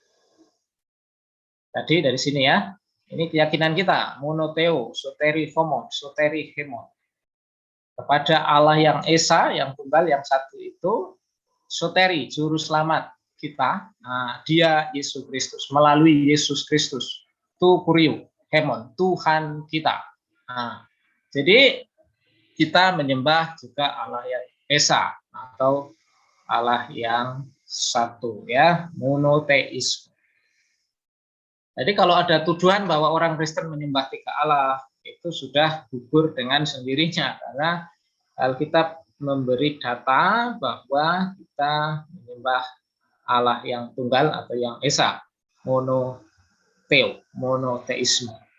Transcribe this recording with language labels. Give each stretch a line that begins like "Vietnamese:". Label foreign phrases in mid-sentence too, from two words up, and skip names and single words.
Indonesian: Tadi dari sini ya, ini keyakinan kita,
Greek: μόνῳ θεῷ, σωτῆρι ἡμῶν, σωτῆρι ἡμῶν.
Indonesian: Kepada Allah yang esa, yang tunggal, yang satu itu, soteri, juru selamat kita, nah, dia Yesus Kristus, melalui Yesus Kristus,
Greek: τοῦ κυρίου, ἡμῶν,
Indonesian: Tuhan kita. Nah, jadi kita menyembah juga Allah yang esa, atau Allah yang satu ya, monoteisme. Jadi kalau ada tuduhan bahwa orang Kristen menyembah tiga Allah, itu sudah gugur dengan sendirinya, karena Alkitab memberi data bahwa kita menyembah Allah yang tunggal atau yang esa, monoteo, monoteisme.